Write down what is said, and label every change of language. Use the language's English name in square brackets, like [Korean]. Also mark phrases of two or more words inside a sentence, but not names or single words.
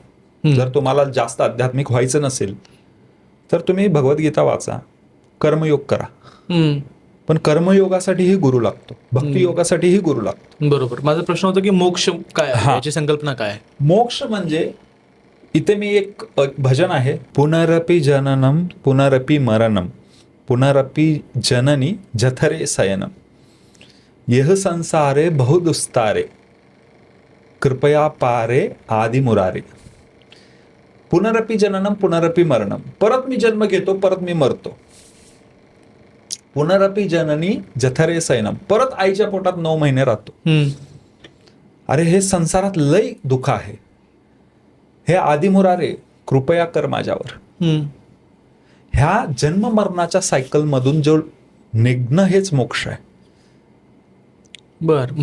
[Marathi] जर तुम्हाला जास्त आध्यात्मिक व्हायचं नसेल तर तुम्ही भगवद्गीता वाचा, कर्मयोग करा. पण कर्मयोगासाठीही गुरु लागतो, भक्तियोगासाठीही गुरु लागतो. बरोबर. माझा प्रश्न होता की मोक्ष काय आहे, याची संकल्पना काय आहे? मोक्ष म्हणजे, इथे मी एक भजन आहे, [Sanskrit] पुनरपि जननम पुनरपि मरणम पुनरपि जननी जठरे शयनम यह संसारे बहुदुस्तारे कृपया पारे आदि मुरारे. पुनरपि जननम पुनरपि मरणम, [Marathi] परत मी जन्म घेतो, परत मी मरतो. [Sanskrit] पुनरपि जननी जठरे शयनम, [Marathi] परत आईच्या पोटात 9 महिने राहतो. अरे हे संसारात लय दुःख आहे. हे आदिमुरारे कृपया कर माझ्यावर. ह्या जन्म मरणाच्या सायकल मधून जो निघणं हेच मोक्ष आहे. बर.